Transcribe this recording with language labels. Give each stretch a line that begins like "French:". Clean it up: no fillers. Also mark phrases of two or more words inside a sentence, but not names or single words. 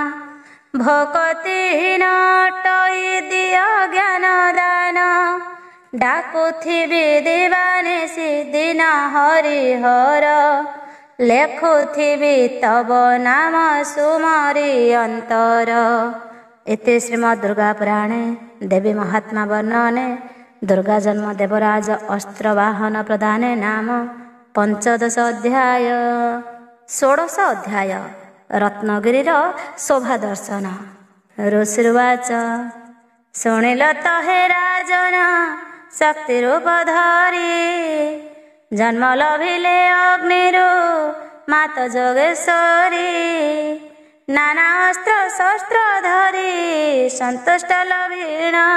Odia: ଭକତିହୀନ ଅଟଇ ଦିଅ ଜ୍ଞାନ ଦାନ। ଡାକୁଥିବି ଦିବାନିଶି ଦିନ ହରିହର। ଲେଖୁଥିବି ତବ ନାମ ସୁମରି ଅନ୍ତର।
Sanskrit: इति श्रीमद् दुर्गा पुराणे देवी महात्मा वर्णने दुर्गा जन्म देवराज अस्त्रवाहन प्रदाने नाम पंचदश अध्याय।
Odia: 16 ଅଧ୍ୟାୟ ରତ୍ନଗିରୀର ଶୋଭା ଦର୍ଶନ। ଋଷିର୍ବାଚ ଶୁଣିଲ ତୋ ହେ ରାଜନ ଶକ୍ତି ରୂପ ଧରି। ଜନ୍ମ ଲଭିଲେ ଅଗ୍ନିରୁ ମାତ ଯୋଗେଶ୍ୱରୀ। ନାନା ଅସ୍ତ୍ର ଶସ୍ତ୍ର ଧରି ସନ୍ତୁଷ୍ଟ ଲଭିଣ।